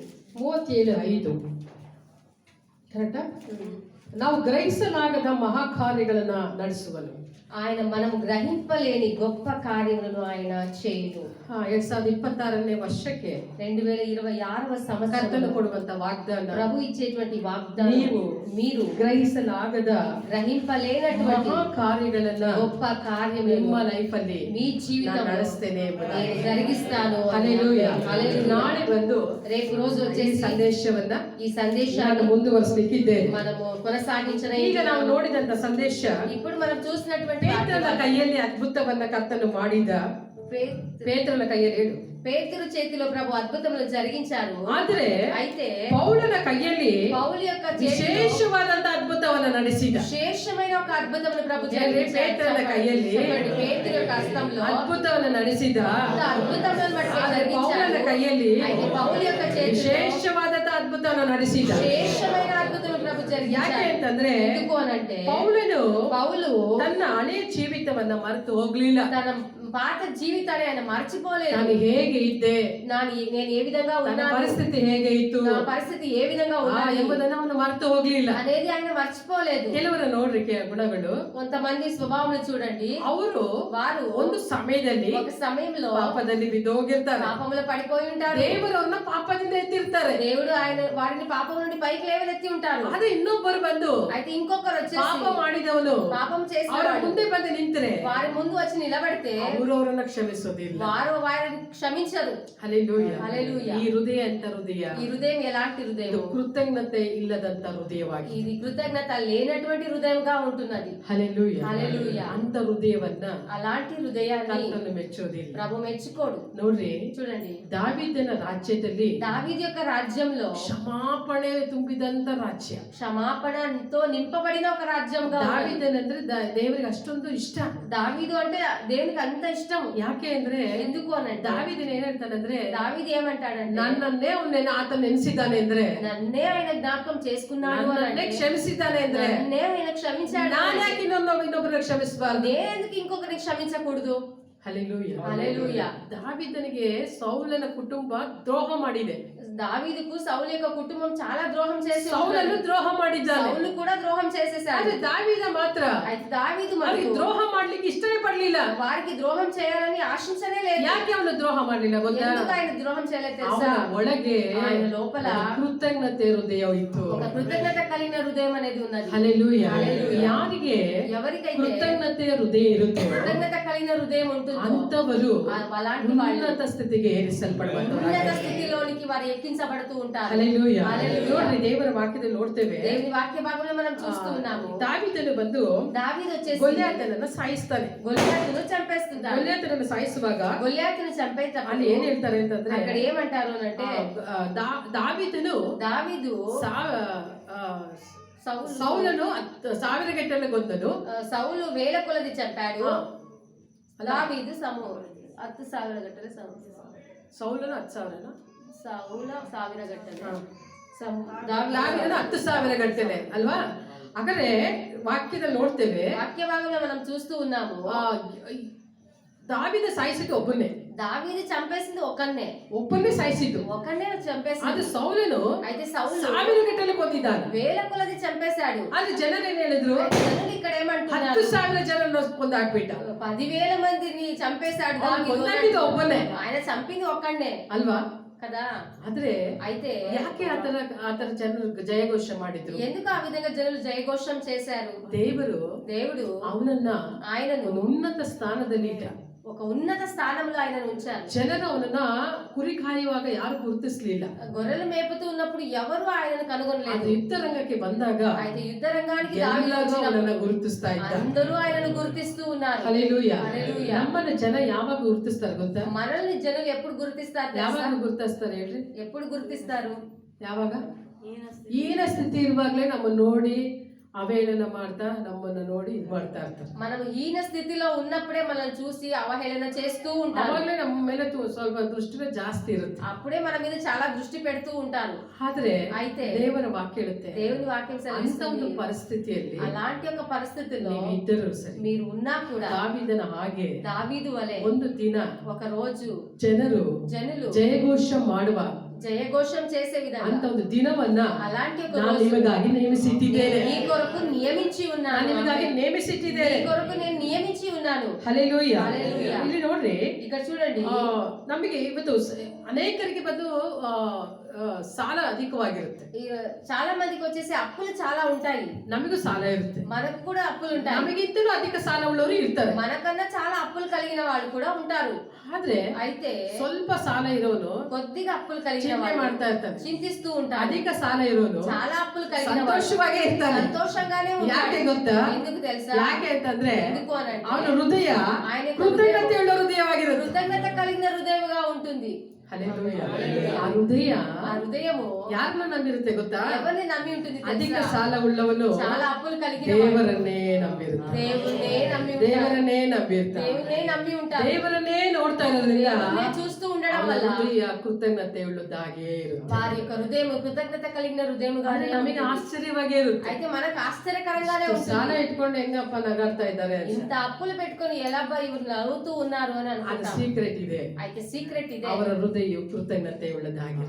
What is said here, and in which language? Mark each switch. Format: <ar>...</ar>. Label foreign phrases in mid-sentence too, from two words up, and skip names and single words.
<kn>37:5 ಕರೆಕ್ಟಾ? ನಾವು ಗ್ರಹಿಸಲಾಗದ ಮಹಾಕಾರ್ಯಗಳನ್ನ ನಡೆಸುವನು.</kn> <te>ఆయన మనము గ్రహింపలేని గొప్ప కార్యములను ఆయన చేయును.</te> <kn>2026ನೇ ವರ್ಷಕ್ಕೆ</kn> <te>2026వ సంవత్సరం</te> <kn>ಕರ್ತನು ಕೊಡುವಂತ ವಾಗ್ದಾನ,</kn> <te>ప్రభు ఇచ్చేటువంటి వాగ్దానం, మీరు</te> <kn>ಗ್ರಹಿಸಲಾಗದ</kn> <te>గ్రహింపలేనటువంటి</te> <kn>ಮಹಾಕಾರ್ಯಗಳನ್ನ</kn> <te>గొప్ప కార్యములను</te> <kn>ನಿಮ್ಮ ಲೈಫ್ ಅಲ್ಲಿ</kn> <te>మీ జీవితంలో</te> <kn>ನಡೆಸ್ತೇನೆ</kn> <te>నేను జరిగిస్తాను.</te> <kn>ಹಲ್ಲೆಲೂಯಾ.</kn> <te>హల్లెలూయా.</te> <kn>ನಾಳೆ ಬಂದು</kn> <te>రేపు రోజు</te> <kn>ಈ</kn> <te>వచ్చేసి</te> <kn>ಸಂದೇಶವನ್ನ</kn> <te>ఈ సందేశాన్ని</te> <kn>ಮುಂದುವರಿಸಲಿಕ್ಕಿದ್ದೇನೆ.</kn> <te>మనము కొనసాగించిన</te> <kn>ಈಗ ನಾವು ನೋಡಿದಂತ ಸಂದೇಶ,</kn> <te>ఇప్పుడు మనం చూసినటువంటి</te> <kn>ಪೇತ್ರನ ಕೈಯಲ್ಲಿ ಅದ್ಭುತವನ್ನ ಕರ್ತನು ಮಾಡಿದ. ಪೇತ್ರನ ಕೈಯಲ್ಲಿ ಹೇಳು.</kn> <te>పేతురు చేతిలో ప్రభు అద్భుతములు జరిగించారు.</te> <kn>ಆದ್ರೆ</kn> <te>అయితే</te> <kn>ಪೌಲನ ಕೈಯಲ್ಲಿ</kn> <te>పౌలు యొక్క</te> <kn>ವಿಶೇಷವಾದಂತ ಅದ್ಭುತವನ್ನ ನಡೆಸಿದ.</kn> <te>విశేషమైన ఒక అద్భుతమును ప్రభు</te> <kn>ಪೇತ್ರನ ಕೈಯಲ್ಲಿ</kn> <te>పేతురు యొక్క హస్తంలో</te> <kn>ಅದ್ಭುತವನ್ನ ನಡೆಸಿದ.</kn> <te>అద్భుతములను</te> <kn>ಪೌಲನ ಕೈಯಲ್ಲಿ</kn> <te>అయితే పౌలు యొక్క చేతిలో</te> <kn>ವಿಶೇಷವಾದಂತ ಅದ್ಭುತವನ್ನ ನಡೆಸಿದ.</kn> <te>విశేషమైన అద్భుతములు ప్రభు జరిగించారు.</te> <kn>ಯಾಕೆ ಅಂತಂದ್ರೆ</kn> <te>ఎందుకు అనంటే పౌలు</te> <kn>ತನ್ನ ಹಳೆಯ ಜೀವಿತವನ್ನ ಮರೆತು ಹೋಗ್ಲಿಲ್ಲ.</kn> <te>తన పాత జీవితాన్ని ఆయన మర్చిపోలేదు.</te> <kn>ನಾನು ಹೇಗೆ ಇದ್ದೆ,</kn> <te>నేను ఏ విధంగా</te> <kn>ನನ್ನ</kn> <te>ఉన్నాను,</te> <kn>ಪರಿಸ್ಥಿತಿ ಹೇಗೆ ಇತ್ತು,</kn> <te>నా పరిస్థితి ఏ విధంగా ఉన్నది</te> <kn>ಎಂಬುದನ್ನು ಅವನು ಮರೆತು ಹೋಗ್ಲಿಲ್ಲ.</kn> <te>అనేది ఆయన మర్చిపోలేదు.</te> <kn>ಕೆಲವರ ನೋಡ್ರಿ ಗುಣಗಳು,</kn> <te>కొంతమంది స్వభావం చూడండి, వారు</te> <kn>ಒಂದು ಸಮಯದಲ್ಲಿ</kn> <te>ఒక సమయంలో</te> <kn>ಪಾಪದಲ್ಲಿ ಬಿದ್ದೋಗಿರ್ತಾರೆ.</kn> <te>పాపంలో పడిపోయి ఉంటారు.</te> <kn>ದೇವರನ್ನ ಪಾಪದಿಂದ ಎತ್ತಿರ್ತಾರೆ.</kn> <te>దేవుడు ఆయన వారిని పాపం నుండి పైకి లేవనెత్తి ఉంటారు.</te> <kn>ಆದ್ರೆ ಇನ್ನೊಬ್ಬರು ಬಂದು</kn> <te>అయితే ఇంకొకరు వచ్చేసి</te> <kn>ಪಾಪ ಮಾಡಿದವನು</kn> <te>పాపం చేసి</te> <kn>ಅವರ ಮುಂದೆ ಬಂದು ನಿಂತರೆ</kn> <te>వారి ముందు వచ్చి నిలబడితే</te> <kn>ಅವರು ಅವರನ್ನ ಕ್ಷಮಿಸೋದಿಲ್ಲ.</kn> <te>వారు వారిని క్షమించరు.</te> <kn>ಹಲ್ಲೆಲೂಯಾ.</kn> <te>హల్లెలూయా.</te> <kn>ಈ ಹೃದಯ ಅಂತ ಹೃದಯ</kn> <te>ఈ హృదయం ఎలాంటి</te> <kn>ಇದು</kn> <te>హృదయం?</te> <kn>ಕೃತಜ್ಞತೆ ಇಲ್ಲದಂತ ಹೃದಯವಾಗಿದೆ.</kn> <te>ఇది కృతజ్ఞత లేనటువంటి హృదయంగా ఉంటున్నది.</te> <kn>ಹಲ್ಲೆಲೂಯಾ.</kn> <te>హల్లెలూయా.</te> <kn>ಅಂತ ಹೃದಯವನ್ನ</kn> <te>అలాంటి హృదయాన్ని</te> <kn>ಕರ್ತನು ಮೆಚ್ಚೋದಿಲ್ಲ.</kn> <te>ప్రభు మెచ్చుకోడు.</te> <kn>ನೋಡ್ರಿ,</kn> <te>చూడండి,</te> <kn>ದಾವೀದನ ರಾಜ್ಯದಲ್ಲಿ</kn> <te>దావీదు యొక్క రాజ్యంలో</te> <kn>ಕ್ಷಮಾಪಣೆ ತುಂಬಿದಂತ ರಾಜ್ಯ.</kn> <te>క్షమాపణతో నింపబడిన ఒక రాజ్యంగా ఉన్నది.</te> <kn>ದಾವೀದನಂದ್ರೆ ದೇವರಿಗೆ ಅಷ್ಟೊಂದು ಇಷ್ಟ.</kn> <te>దావీదు అంటే దేవునికి అంత ఇష్టం.</te> <kn>ಯಾಕೆ ಅಂದ್ರೆ</kn> <te>ఎందుకు అనంటే</te> <kn>ದಾವೀದನ ಏನ್ ಹೇಳ್ತಾನಂದ್ರೆ,</kn> <te>దావీదు ఏమంటాడంటే,</te> <kn>ನನ್ನನ್ನೇ ಆತ ನೆನೆಸಿದ್ದಾನೆ ಅಂದ್ರೆ,</kn> <te>నన్నే ఆయన జ్ఞాపకం చేసుకున్నాడు అని</te> <kn>ನನ್ನನ್ನೇ</kn> <te>అంటే,</te> <kn>ಕ್ಷಮಿಸಿದ್ದಾನೆ ಅಂದ್ರೆ,</kn> <te>నన్నే ఆయన క్షమించాడు.</te> <kn>ನಾನು ಯಾಕೆ ಇನ್ನೊಬ್ಬರನ್ನ ಕ್ಷಮಿಸಬಾರ್ದು?</kn> <te>నేనెందుకు ఇంకొకరిని క్షమించకూడదు?</te> <kn>ಹಲ್ಲೆಲೂಯಾ.</kn> <te>హల్లెలూయా.</te> <kn>ದಾವೀದನಿಗೆ ಸೌಲನ ಕುಟುಂಬ ದ್ರೋಹ ಮಾಡಿದೆ.</kn> <te>దావీదుకు సౌలు యొక్క కుటుంబం చాలా ద్రోహం చేసి</te> <kn>ಸೌಲನು ದ್ರೋಹ ಮಾಡಿದ್ದಾನೆ.</kn> <te>సౌలు కూడా ద్రోహం చేసేసాడు.</te> <kn>ಆದ್ರೆ ದಾವೀದ ಮಾತ್ರ</kn> <te>అయితే దావీదు</te> <kn>ಅವರಿಗೆ</kn> <te>మరి</te> <kn>ದ್ರೋಹ ಮಾಡ್ಲಿಕ್ಕೆ ಇಷ್ಟನೇ ಪಡ್ಲಿಲ್ಲ.</kn> <te>వారికి ద్రోహం చేయాలని ఆశించనే లేదు.</te> <kn>ಯಾಕೆ ಅವನು ದ್ರೋಹ ಮಾಡ್ಲಿಲ್ಲ ಗೊತ್ತಾ?</kn> <te>ఎందుకు ఆయన ద్రోహం చేయలేదు తెలుసా?</te> <kn>ಅವನ ಒಳಗೆ</kn> <te>ఆయన లోపల</te> <kn>ಕೃತಜ್ಞತೆ ಹೃದಯ ಇತ್ತು.</kn> <te>ఒక కృతజ్ఞత కలిగిన హృదయం అనేది ఉన్నది.</te> <kn>ಹಲ್ಲೆಲೂಯಾ.</kn> <te>హల్లెలూయా.</te> <kn>ಯಾರಿಗೆ</kn> <te>ఎవరికైతే</te> <kn>ಕೃತಜ್ಞತೆಯ ಹೃದಯ ಇರುತ್ತೋ</kn> <te>కృతజ్ఞత కలిగిన హృదయం ఉంటుందో</te> <kn>ಅಂತವರು</kn> <te>అలాంటి వాళ్ళు</te> <kn>ಉನ್ನತ ಸ್ಥಿತಿಗೆ ಏರಿಸಲ್ಪಡುವಂತರು.</kn> <te>ఉన్నత స్థితిలోనికి వారు ఎక్కించబడుతూ ఉంటారు.</te> <kn>ಹಲ್ಲೆಲೂಯಾ.</kn> <te>హల్లెలూయా.</te> <kn>ನೋಡ್ರಿ, ದೇವರ ವಾಕ್ಯದಲ್ಲಿ ನೋಡ್ತೇವೆ,</kn> <te>దేవుని వాక్య భాగంలో మనం చూస్తూ ఉన్నాము.</te> <kn>ದಾವೀದನು ಬಂದು</kn> <te>దావీదు వచ్చేసి</te> <kn>ಗೊಲ್ಯಾತನನ್ನ ಸಾಯಿಸ್ತಾನೆ.</kn> <te>గొల్యాతును చంపేస్తుంటాడు.</te> <kn>ಗೊಲ್ಯಾತನನ್ನ ಸಾಯಿಸುವಾಗ</kn> <te>గొల్యాతును చంపేటప్పుడు</te> <kn>ಅಲ್ಲಿ ಏನ್ ಹೇಳ್ತಾರೆ ಅಂತಂದ್ರೆ,</kn> <te>అక్కడ ఏమంటారు అంటే,</te> <kn>ದಾವೀದನು</kn> <te>దావీదు</te> <kn>ಸೌಲನು 1000 ಗಟ್ಟಲೆ ಗೊಂದನು.</kn> <te>సౌలు వేల కొలది చంపాడు. దావీదు 10,000 గట్టలే</te> <kn>ಸೌಲನು 10,000</kn> <te>సౌల 1000 గట్టలే</te> <kn>ದಾವೀದನು 10,000 ಗಟ್ಟಲೆ ಅಲ್ವಾ? ಹಾಗಾದ್ರೆ ವಾಕ್ಯದಲ್ಲಿ ನೋಡ್ತೇವೆ,</kn> <te>వాక్య భాగంలో మనం చూస్తూ ఉన్నాము,</te> <kn>ದಾವೀದ ಸಾಯಿಸಿದ್ದು ಒಬ್ಬನೇ.</kn> <te>దావీదు చంపేసింది</te> <kn>ಒಬ್ಬನೇ ಸಾಯಿಸಿದ್ದು.</kn> <te>ఒకనే</te> <kn>ಅದು</kn> <te>చంపేసింది.</te> <kn>సౌలನು</kn> <te>అయితే సౌలు</te> <kn>1000 ಗಟ್ಟಲೆ ಕೊಂದಿದ್ದಾನೆ.</kn> <te>వేల కొలది చంపేశాడు.</te> <kn>ಆದ್ರೆ ಜನರು ಏನ್ ಹೇಳಿದ್ರು?</kn> <te>జనులు ఇక్కడ ఏమంటున్నారు?</te> <kn>10,000 ಜನರನ್ನು ಕೊಂದಾಕ್ಬಿಟ್ಟ.</kn> <te>10,000 మందిని చంపేశాడు దావీదు.</te> <kn>ಕೊಂದಾಕಿದ್ದು ಒಬ್ಬನೇ</kn> <te>ఆయన చంపింది ఒక్కడే</te> <kn>ಅಲ್ವಾ</kn> <te>కదా.</te> <kn>ಆದ್ರೆ</kn> <te>అయితే</te> <kn>ಯಾಕೆ ಆತರ ಜನರು ಜಯಘೋಷ ಮಾಡಿದ್ರು?</kn> <te>ఎందుకు ఆ విధంగా జనులు జయఘోషం చేశారు? దేవుడు ఆయనను</te> <kn>ಉನ್ನತ ಸ್ಥಾನದಲ್ಲಿ ಇಟ್ಟ.</kn> <te>ఒక ఉన్నత స్థానంలో ఆయనను ఉంచారు.</te> <kn>ಜನರು ಅವನನ್ನ ಕುರಿ ಕಾಯುವಾಗ ಯಾರು ಗುರುತಿಸಲಿಲ್ಲ.</kn> <te>గొర్రెలు మేపుతూ ఉన్నప్పుడు ఎవరు ఆయనను కనుగొనలేదు.</te> <kn>ಯುದ್ಧ ರಂಗಕ್ಕೆ ಬಂದಾಗ</kn> <te>అయితే యుద్ధ రంగానికి</te> <kn>ಅವನನ್ನ ಗುರುತಿಸ್ತಾ ಇದ್ದ.</kn> <te>అందరూ ఆయనను గుర్తిస్తూ ఉన్నారు.</te> <kn>ಹಲ್ಲೆಲೂಯಾ.</kn> <te>హల్లెలూయా.</te> <kn>ನಮ್ಮನ್ನ ಜನ ಯಾವಾಗ ಗುರುತಿಸ್ತಾರೆ ಗೊತ್ತಾ?</kn> <te>మనల్ని జనులు ఎప్పుడు గుర్తిస్తారు?</te> <kn>ಯಾವಾಗ ಗುರುತಿಸ್ತಾರೆ ಹೇಳ್ರಿ?</kn> <te>ఎప్పుడు గుర్తిస్తారు?</te> <kn>ಯಾವಾಗ? ಹೀನ ಸ್ಥಿತಿ ಇರುವಾಗಲೇ ನಮ್ಮನ್ನ ನೋಡಿ ಅವಹೇಳನ ಮಾಡ್ತಾ, ನಮ್ಮನ್ನ ನೋಡಿ ಇದು ಮಾಡ್ತಾ ಇರ್ತಾರೆ.</kn> <te>మనం హీన స్థితిలో ఉన్నప్పుడే మనల్ని చూసి అవహేళన చేస్తూ ఉంటారు.</te> <kn>ಅವಾಗಲೇ ನಮ್ಮ ಮೇಲೆ ಸ್ವಲ್ಪ ದೃಷ್ಟಿನೇ ಜಾಸ್ತಿ ಇರುತ್ತೆ.</kn> <te>అప్పుడే మన మీద చాలా దృష్టి పెడుతూ ఉంటారు.</te> <kn>ಆದ್ರೆ</kn> <te>అయితే</te> <kn>ದೇವರ ವಾಕ್ಯ ಹೇಳುತ್ತೆ,</kn> <te>దేవుని వాక్యం</te> <kn>ಅಂತ</kn> <te>సెలవిస్తుంది,</te> <kn>ಒಂದು ಪರಿಸ್ಥಿತಿಯಲ್ಲಿ</kn> <te>అలాంటి ఒక పరిస్థితిలో</te> <kn>ಇದ್ದರೂ ಸರಿ,</kn> <te>మీరు ఉన్నా కూడా</te> <kn>ದಾವೀದನ ಹಾಗೆ</kn> <te>దావీదు వలె</te> <kn>ಒಂದು ದಿನ</kn> <te>ఒక రోజు</te> <kn>ಜನರು ಜಯಘೋಷ ಮಾಡುವ</kn> <te>జయఘోషం చేసే విధంగా</te> <kn>ಅಂತ ಒಂದು ದಿನವನ್ನ</kn> <te>అలాంటి ఒక</te> <kn>ನಾನು ನಿಮಗಾಗಿ ನೇಮಿಸಿಟ್ಟಿದ್ದೇನೆ.</kn> <te>ఈ కొరకు నియమించి ఉన్నాను.</te> <kn>ನಿಮಗಾಗಿ ನೇಮಿಸಿಟ್ಟಿದ್ದೇನೆ.</kn> <te>ఈ కొరకు నేను నియమించి ఉన్నాను.</te> <kn>ಹಲ್ಲೆಲೂಯಾ.</kn> <te>హల్లెలూయా.</te> <kn>ಇಲ್ಲಿ ನೋಡ್ರಿ,</kn> <te>ఇక్కడ చూడండి,</te> <kn>ನಮಗೆ ಇವತ್ತು ಅನೇಕರಿಗೆ ಬಂದು ಸಾಲ ಅಧಿಕವಾಗಿರುತ್ತೆ.</kn> <te>చాలా మందికి వచ్చేసి అప్పులు చాలా ఉంటాయి.</te> <kn>ನಮಗೂ ಸಾಲ ಇರುತ್ತೆ.</kn> <te>మనకు కూడా అప్పులు ఉంటాయి.</te> <kn>ನಮಗಿಂತಲೂ ಅಧಿಕ ಸಾಲ ಉಳ್ಳವರು ಇರ್ತಾರೆ.</kn> <te>మనకన్నా చాలా అప్పులు కలిగిన వాళ్ళు కూడా ఉంటారు.</te> <kn>ಆದ್ರೆ</kn> <te>అయితే</te> <kn>ಸ್ವಲ್ಪ ಸಾಲ ಇರೋನು</kn> <te>కొద్దిగా అప్పులు కలిగిన</te> <kn>ಚಿಂತೆ</kn> <te>వాళ్ళు</te> <kn>ಮಾಡ್ತಾ ಇರ್ತಾನೆ.</kn> <te>చింతిస్తూ ఉంటారు.</te> <kn>ಅಧಿಕ ಸಾಲ ಇರೋನು</kn> <te>చాలా అప్పులు కలిగిన వాళ్ళు</te> <kn>ಸಂತೋಷವಾಗೇ ಇರ್ತಾನೆ.</kn> <te>సంతోషంగానే ఉంటారు.</te> <kn>ಯಾಕೆ ಗೊತ್ತಾ?</kn> <te>ఎందుకు తెలుసా?</te> <kn>ಯಾಕೆ ಅಂತಂದ್ರೆ</kn> <te>ఎందుకు అనంటే</te> <kn>ಅವನ ಹೃದಯ</kn> <te>ఆయన</te> <kn>ಕೃತಜ್ಞತೆಯುಳ್ಳ ಹೃದಯವಾಗಿರುತ್ತೆ.</kn> <te>కృతజ్ఞత కలిగిన హృదయంగా ఉంటుంది.</te> <kn>ಹಲ್ಲೆಲೂಯಾ. ಆ ಹೃದಯము ಯಾರನ್ನ ನಂಬಿರುತ್ತೆ ಗೊತ್ತಾ?</kn> <te>ఎవరిని నమ్మి ఉంటుంది తెలుసా?</te> <kn>ಅಧಿಕ ಸಾಲ ಉಳ್ಳವನು</kn> <te>చాలా అప్పులు కలిగిన</te> <kn>ದೇವರನ್ನೇ ನಂಬಿರುತ್ತೆ.</kn> <te>దేవుడే నమ్మి ఉంటారు.</te> <kn>ದೇವರನ್ನೇ ನಂಬಿರ್ತಾರೆ.</kn> <te>దేవుడే నమ్మి ఉంటారు.</te> <kn>ದೇವರನ್ನೇ ನೋಡ್ತಾ ಇರೋದ್ರಿಂದ</kn> <te>దేవుడే చూస్తూ ఉండడం వల్ల</te> <kn>ಹೃದಯ ಕೃತಜ್ಞತೆ ಉಳ್ಳದಾಗೇ ಇರುತ್ತೆ.</kn> <te>వారి యొక్క హృదయం కృతజ్ఞత కలిగిన హృదయముగానే</te> <kn>ನಮಗೆ ಆಶ್ಚರ್ಯವಾಗೇ ಇರುತ್ತೆ.</kn> <te>అయితే మనకు ఆశ్చర్యకరంగానే ఉంటుంది.</te> <kn>ಸಾಲ ಇಟ್ಕೊಂಡು ಹೆಂಗಪ್ಪ ನಗಾಡ್ತಾ ಇದ್ದಾರೆ ಅಂತ.</kn> <te>ఇంత అప్పులు పెట్టుకొని ఎలా ఇವ್ರು నవ్వుతూ ఉన్నారు అని</te> <kn>ಅದು</kn> <te>అనుకుంటాం.</te> <kn>ಸೀಕ್ರೆಟ್ ಇದೆ.</kn> <te>అయితే సీక్రెట్ ఇదే,</te> <kn>ಅವರ ಹೃದಯ ಹೃದಯವು ಕೃತಜ್ಞತೆ ಉಳ್ಳದಾಗಿರುತ್ತೆ.</kn>